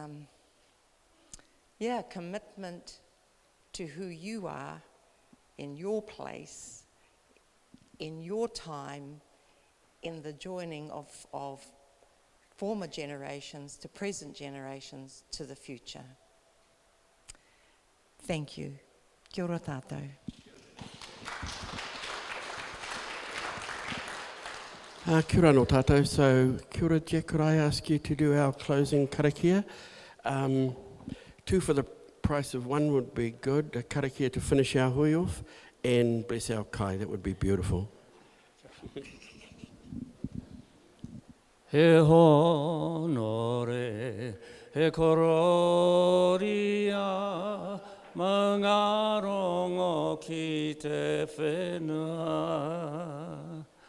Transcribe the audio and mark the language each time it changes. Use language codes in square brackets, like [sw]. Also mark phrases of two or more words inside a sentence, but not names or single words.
[en] commitment to who you are in your place, in your time, in the joining of former generations to present generations to the future. Thank you. [mi] Kia ora tātou. Kia ora no tātou. So, kia ora, [en] Jack, could I ask you to do our closing karakia? 2 for the price of 1 would be good. A karakia to finish our hui off, and bless our kai, that would be beautiful. [mi] He honore, he kororia, mangarongo ki te whenua.